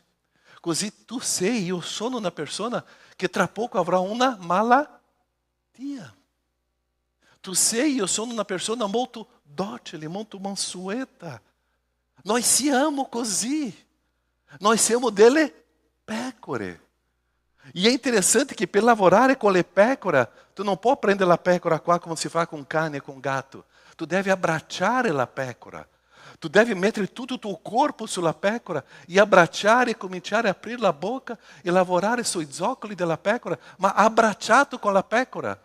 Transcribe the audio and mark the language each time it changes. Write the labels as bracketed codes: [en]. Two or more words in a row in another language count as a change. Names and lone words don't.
[it] Così tu sei, io sono una persona che tra poco avrà una malattia. Tu sei, io sono una persona molto docile, molto mansueta. Noi siamo così. Noi siamo delle pecore. [pt] E é interessante que [it] per lavorare con le pecore, tu non puoi prendere la pecora qua come si fa con cane e con gatto. Tu devi abbracciare la pecora. Tu devi mettere tutto il tuo corpo sulla pecora e abbracciare e cominciare a aprire la bocca e lavorare sui zoccoli della pecora, ma abbracciato con la pecora.